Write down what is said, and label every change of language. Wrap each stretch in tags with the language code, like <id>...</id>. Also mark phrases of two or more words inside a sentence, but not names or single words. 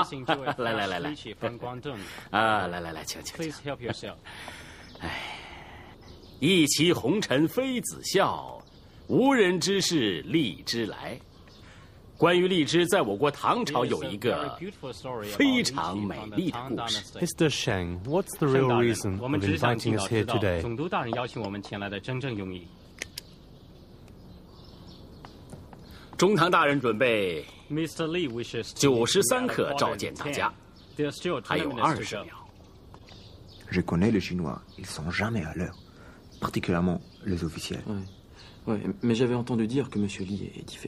<zh>来，啊，来，请。哎，一骑红尘妃子笑，无人知是荔枝来。关于荔枝，在我国唐朝有一个非常美丽的故事。</zh> <en>Mr. Sheng, what's the real reason of inviting us here today?</en> <zh>总督大人邀请我们前来的真正用意。中堂大人准备</zh> <en>Mr. Lee wishes</en> <zh>93刻召见大家，还有20秒。</zh> <fr>Je connais les Chinois, ils sont jamais à l'heure, particulièrement les officiels. Ouais, mais j'avais entendu dire que Monsieur Lee est différent.</fr>